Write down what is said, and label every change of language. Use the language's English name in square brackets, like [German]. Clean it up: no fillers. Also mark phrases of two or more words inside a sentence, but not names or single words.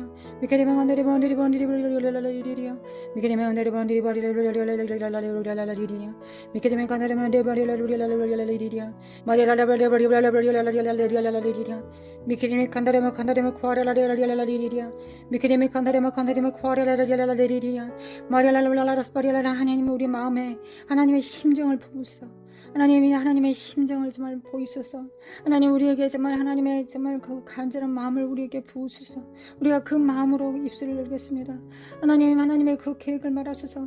[Korean] Mikademi mandiri mandiri lidia. Mikademi mandiri mandiri lidia. Mikademi kandari mandiri lidia. Maria lidia. Mikademi kandari mukandari mukwara lidia. Mikademi kandari mukandari mukwara lidia. 마리아 하나님 우리 마음에 하나님의 심정을 보소서. 하나님이 하나님의 심정을 정말 보이소서. 하나님 우리에게 정말 하나님의 정말 그 간절한 마음을 우리에게 부으소서. 우리가 그 마음으로 입술을 열겠습니다. 하나님 하나님의 그 계획을 말하소서.